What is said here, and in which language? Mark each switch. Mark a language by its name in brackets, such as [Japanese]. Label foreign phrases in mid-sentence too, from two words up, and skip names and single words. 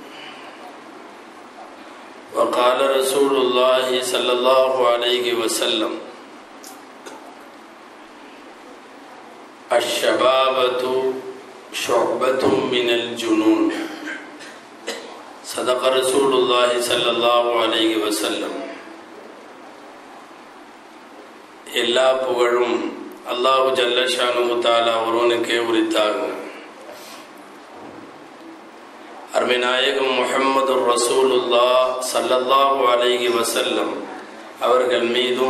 [Arabic] وقال رسول الله صلى الله عليه وسلم الشبابة شعبة من الجنون صدق رسول الله صلى الله عليه وسلم. [Tamil] எல்லா புகழும் [Arabic] الله جل شأنه تعالى [Tamil] ஒருவனுக்கே உரித்தாகும். அருமைநாயகம் முஹம்மது [Arabic] رسول الله صلى الله عليه وسلم [Tamil] அவர்கள் மீதும்